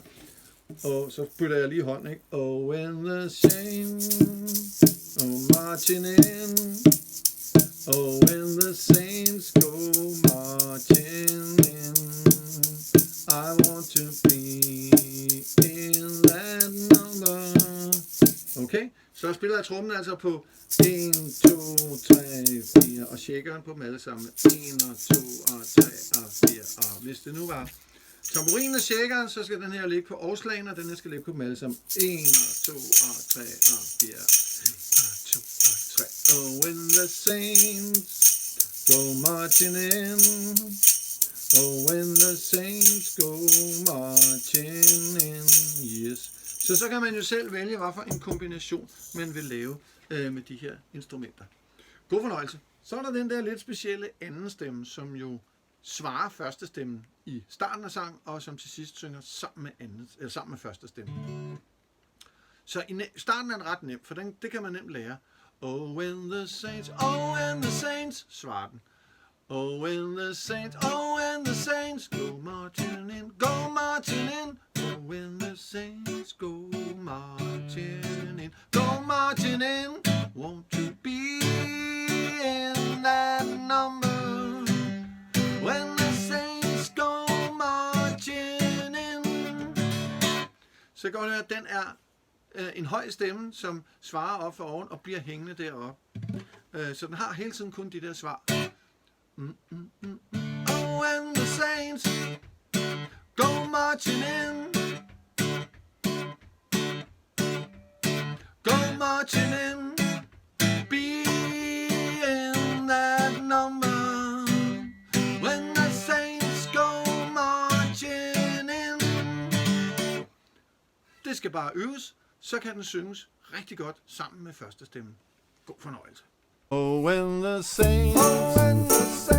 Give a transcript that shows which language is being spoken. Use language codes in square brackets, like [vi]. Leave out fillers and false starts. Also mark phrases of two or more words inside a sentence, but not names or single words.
[da] Og så bytter jeg lige hånden, ikke? [en] Oh, when the saints go marching marching in. Oh, when the saints go marching in, I want to be in that number. [da] Okay, så spiller jeg trommen altså på 1, 2, 3, 4, og shakeren på dem alle sammen. 1 og 2 og 3 og 4, og hvis det nu var tamburinen og shakeren, så skal den her ligge på årslagen, og den her skal ligge på dem alle sammen. 1 og 2 og 3 og 4, 1 og 2 og 3. [en] Oh, when the saints go marching in. Oh, when the saints go marching in. Yes. [da] Så kan man jo selv vælge, hvad for en kombination man vil lave med de her instrumenter. God fornøjelse. Så er der den der lidt specielle anden stemme, som jo svarer første stemmen i starten af sang, og som til sidst synger sammen med første stemme. Så i starten er den ret nem, for det kan man nemt lære. [en] Oh, when the saints, [da] svarer den. [en] Oh, when the saints go marching in, go marching in. Oh, when the saints go marching in, go marching in. Won't you be in that number? When the saints go marching in. [da] Så kan du høre, at den er en høj stemme, som svarer op for oven og bliver hængende deroppe. Så den har hele tiden kun de der svar. [en] Oh, when the saints go marching in, go marching in, be in that number. When the saints go marching in. [da] Det skal bare øves, så kan den synges rigtig godt sammen med første stemme. God fornøjelse. [en] Oh, when the saints